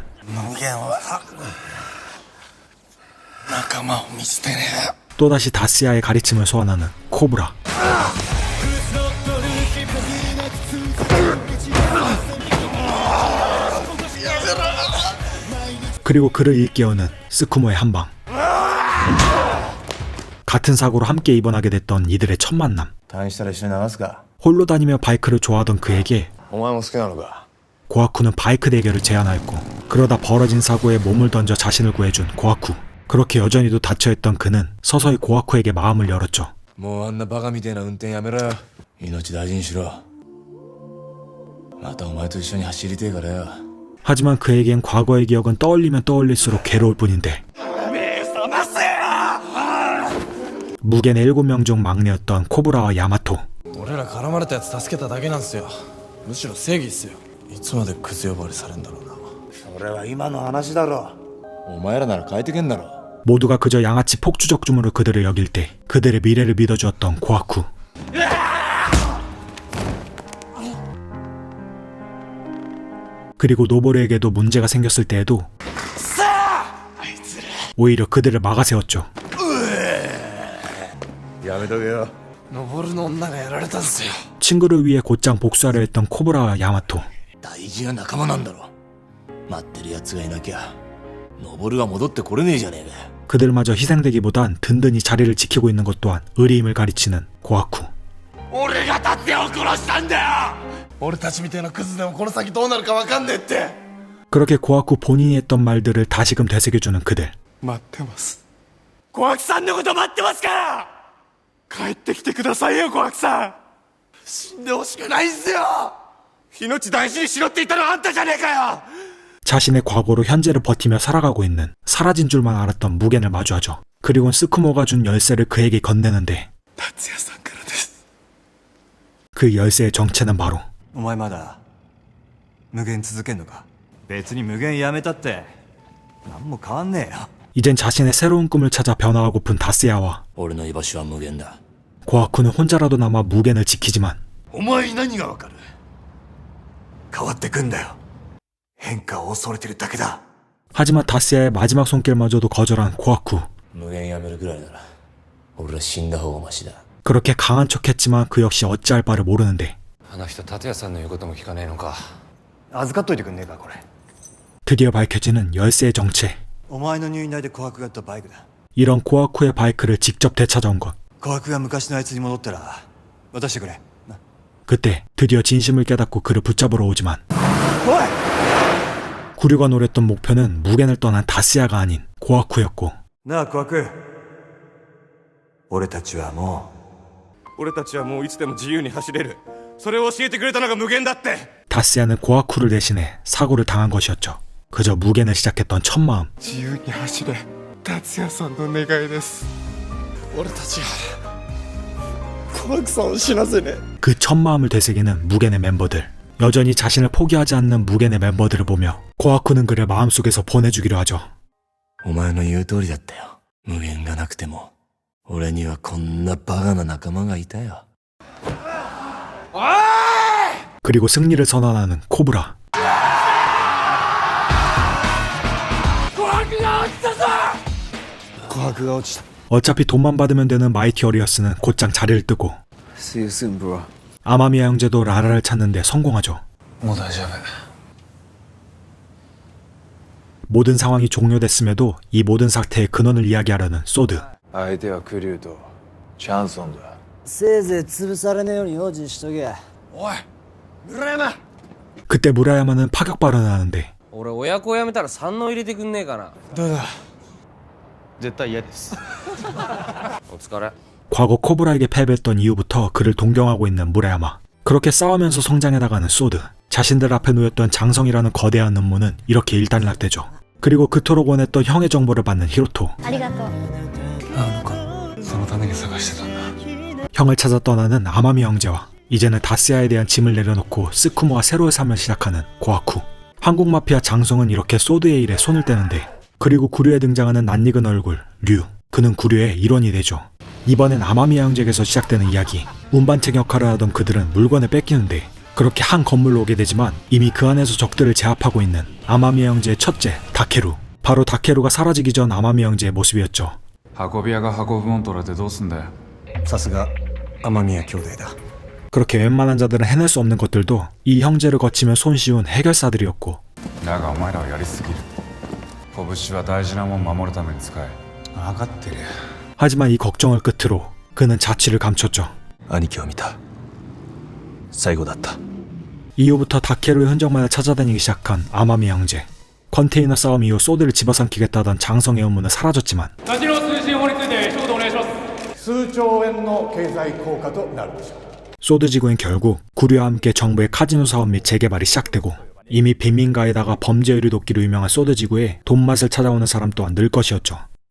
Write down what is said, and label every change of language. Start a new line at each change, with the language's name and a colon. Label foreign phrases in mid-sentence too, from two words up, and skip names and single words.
Japanese: 無限は仲間を見捨てねえ。
Korean: 또다시 다스야의 가르침을 소환하는 코브라. 그리고 그를 일깨우는 스쿠모의 한방. 같은 사고로 함께 입원하게 됐던 이들의 첫 만남.
Japanese: 退院したら一緒に流すか。
Korean: 홀로 다니며 바이크를 좋아하던 그에게
Japanese: お前も好きなのか。
Korean: 고아쿠는 바이크 대결을 제안하였고 그러다 벌어진 사고에 몸을 던져 자신을 구해준 고아쿠. 그렇게 여전히도 닫혀있던 그는 서서히 고아쿠에게 마음을 열었죠.
Japanese: もうあんなバカみたいな運転やめろよ。命大事にしろ。またお前と一緒に走りてえからよ。
Korean: 하지만 그에겐 과거의 기억은 떠올리면 떠올릴수록 괴로울 뿐인데 무겐의 7명 중 막내였던 코브라와 야마토.
Japanese: 俺ら絡まれたやつ助けただけなんすよ。むしろ正義っすよ。いつまでクズ呼ばれされんだろうな。それは今の話だろ。お前らなら変えてけんだろ。
Korean: 모두가 그저 양아치 폭주적중으로 그들을 여길 때 그들의 미래를 믿어주었던 고아쿠. 그리고 노보르에게도 문제가 생겼을 때에도 오히려 그들을 막아세웠죠.
Japanese: やめとけよ。登るの女がやられたんすよ。
Korean: 친구를 위해 곧장 복수하려 했던 코브라와 야마토.
Japanese: 大事な仲間なんだろ。待ってる奴がいなきゃ登るが戻ってこれねえじゃねえかよ。
Korean: 그들마저 희생되기보단 든든히 자리를 지키고 있는 것 또한 의리임을 가르치는 고아쿠.
Japanese: 俺が達也を殺したんだよ。俺たちみたいなクズでもこの先どうなるかわかんねえって。
Korean: 그렇게 고아쿠 본인이 했던 말들을 다시금 되새겨주는 그들.
Japanese: 待ってます。小悪さんのこと待ってますから。帰ってきてくださいよ、小悪さん。死んでほしくないんすよ。命大事にしろって言ったのはあんたじゃねえかよ。
Korean: 자신의 과거로 현재를 버티며 살아가고 있는 사라진 줄만 알았던 무겐을 마주하죠. 그리고 스쿠모가 준 열쇠를 그에게 건네는데
Japanese: 達也さんからです。
Korean: 그 열쇠의 정체는 바로
Japanese: お前まだ無限続けんのか。別に無限やめたって何も変わんねえよ。
Korean: 이젠 자신의 새로운 꿈을 찾아 변화하고픈 다스야와
Japanese: 俺の居場所は無限だ。
Korean: 고아쿠는 혼자라도 남아 무겐을 지키지만
Japanese: お前に何がわかる。変わってくんだよ。変化を恐れてるだけだ。
Korean: 하지만 다스야의 마지막 손길마저도 거절한 고아쿠.
Japanese: 無限やめるぐらいなら俺ら死んだ方がマシだ。
Korean: 그렇게 강한 척했지만 그 역시 어찌할 바를 모르는데
Japanese: あの人達也さんの言うことも聞かねえのか。預かっといてくんねえかこれ。
Korean: 드디어 밝혀지는 열쇠의 정체.
Japanese: お前の入院代で琥珀がやったバイクだ。
Korean: 이런 고아쿠의 바이크를 직접 되찾아온 것.
Japanese: 琥珀が昔のあいつに戻ったら渡してくれな。
Korean: 그때 드디어 진심을 깨닫고 그를 붙잡으러 오지만
Japanese: おい
Korean: 구류가 노렸던 목표는 무겐을 떠난 다스야가 아닌 고아쿠였고
Japanese: なあ琥珀、俺たちはもういつでも自由に走れる。それを教えてくれたのが無限だって。
Korean: 다스야는 고아쿠를 대신해 사고를 당한 것이었죠. 그저 무겐을 시작했던 첫 마음.
Japanese: 自由に走れ。達也さんの願いです。俺たちは琥珀さんを死なせねえ。
Korean: 그 첫 마음을 되새기는 무겐의 멤버들. 여전히 자신을 포기하지 않는 무겐의 멤버들을 보며 고아쿠는 그를 마음속에서 보내주기로 하죠.
Japanese: お前の言う通りだったよ。無限がなくても俺にはこんなバカな仲間がいたよ。
Korean: 그리고 승리를 선언하는 코브라. 어차피 돈만 받으면 되는 마이티 어리어스는 곧장 자리를 뜨고
English: See you soon, bro.
Korean: 아마미야 형제도 라라를 찾는데 성공하죠.
Japanese: もう大丈夫。
Korean: 모든 상황이 종료됐음에도 이 모든 사태의 근원을 이야기하려는 소드.
Japanese: 相手はクリューとチャンソンだ。せいぜい潰されねえように用心しとけ。おい、村山。
Korean: 그때 무라야마는 파격 발언을 하는데
Japanese: 俺親子を辞めたら三能入れてくんねえかな。どうだ。絶対嫌です。お疲れ。
Korean: 과거 코브라에게 패배했던 이후부터 그를 동경하고 있는 무라야마. 그렇게 싸우면서 성장해 나가는 소드. 자신들 앞에 놓였던 장성이라는 거대한 음모는 이렇게 일단락되죠. 그리고 그토록 원했던 형의 정보를 받는 히로토.
Japanese: ありがとう。そのために探してたんだ。
Korean: 형을 찾아 떠나는 아마미 형제와 이제는 다스야에 대한 짐을 내려놓고 스쿠모와 새로의 삶을 시작하는 고아쿠. 한국 마피아 장성은 이렇게 소드의 일에 손을 떼는데 그리고 구류에 등장하는 낯익은 얼굴 류. 그는 구류의 일원이 되죠. 이번엔 아마미야 형제에게서 시작되는 이야기. 운반책 역할을 하던 그들은 물건을 뺏기는데 그렇게 한 건물로 오게 되지만 이미 그 안에서 적들을 제압하고 있는 아마미야 형제의 첫째 다케루. 바로 다케루가 사라지기 전 아마미야 형제의 모습이었죠.
Japanese: 運び屋が運ぶもん取られてどうすんだよ。さすが雨宮兄弟だ。
Korean: 그렇게 웬만한 자들은 해낼 수 없는 것들도 이 형제를 거치면 손쉬운 해결사들이었고
Japanese: だがお前らはやりすぎる。拳は大事なもん守るために使え。分かってる。
Korean: 하지만 이 걱정을 끝으로 그는 자취를 감췄죠.
Japanese: 兄貴を見た。最後だった。
Korean: 이후부터 다케루의 흔적만을 찾아다니기 시작한 아마미 형제. 컨테이너 싸움 이후 소드를 집어삼키겠다던 장성의 음모는 사라졌지만 소드 지구엔 결국 구류와 함께 정부의 카지노 사업 및 재개발이 시작되고 이미 빈민가에다가 범죄 의류 돕기로 유명한 소드 지구에 돈맛을 찾아오는 사람 또한 늘 것이었죠.